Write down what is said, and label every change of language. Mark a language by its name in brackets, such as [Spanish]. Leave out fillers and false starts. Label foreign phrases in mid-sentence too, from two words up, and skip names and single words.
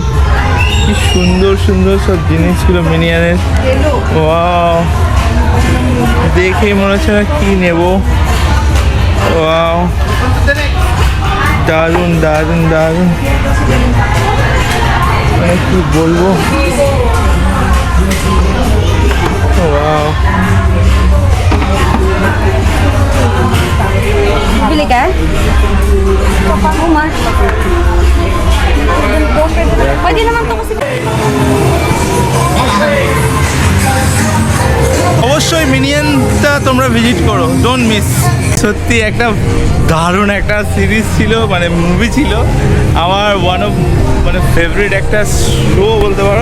[Bangla] কি সুন্দর সুন্দর সব জিনিসগুলো মিনিয়নের, ওয়াও, দেখেই মনে হচ্ছে না কি নেবো। ওয়াও, দারুণ দারুণ দারুণ, মানে কি বলবো, ওয়াও। [Filipino] Bili ka? Umar. Pwede naman to kasi. [Bangla] অবশ্যই মিনিয়নটা তোমরা ভিজিট করো, [English] don't miss. [Bangla] সত্যি একটা দারুণ একটা সিরিজ ছিল, মানে মুভি ছিল আমার, [English] one of [Bangla] মানে ফেভারিট একটা শো বলতে পারো।